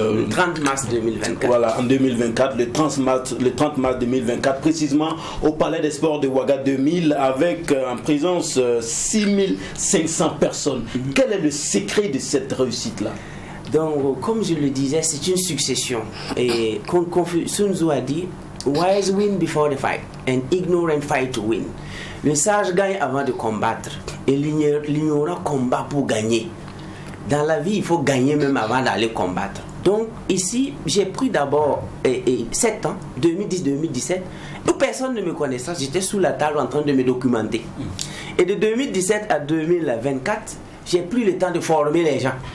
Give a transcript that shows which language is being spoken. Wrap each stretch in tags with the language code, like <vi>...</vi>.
<fr>30 mars 2024. Voilà, en 2024, le 30 mars 2024, précisément au Palais des Sports de Ouaga 2000, avec en présence 6500 personnes. Quel est le secret de cette réussite-là? Donc, comme je le disais, c'est une succession. Et Sun Tzu a dit,</fr> <en>wise win before the fight, and ignorant fight to win.</en> <fr>Le sage gagne avant de combattre, et l'ignorant combat pour gagner. Dans la vie, il faut gagner même avant d'aller combattre. Donc ici, j'ai pris d'abord 7 ans, 2010-2017, où personne ne me connaissait. J'étais sous la table en train de me documenter. Et de 2017 à 2024, j'ai pris le temps de former les gens.</fr>